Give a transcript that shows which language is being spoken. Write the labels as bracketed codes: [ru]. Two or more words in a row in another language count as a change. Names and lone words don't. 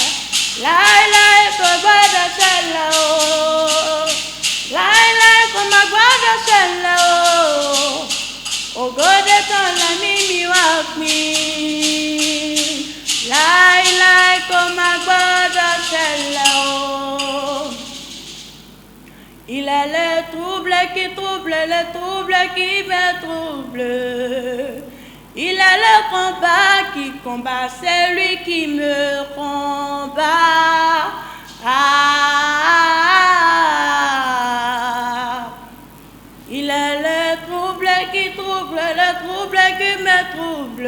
[yo] Láíláí kò gbọ́dọ̀ ṣẹlẹ̀ o. Láíláí kò má gbọ́dọ̀ ṣẹlẹ̀ o. Ògòdè tán lẹ́mí mi wá pín. Láíláí kò má gbọ́dọ̀ ṣẹlẹ̀ o. [fr] Il est le trouble qui trouble, le trouble qui me trouble. Il est le combat qui combat, c'est lui qui me combat. Il est le trouble qui trouble, le trouble qui me trouble.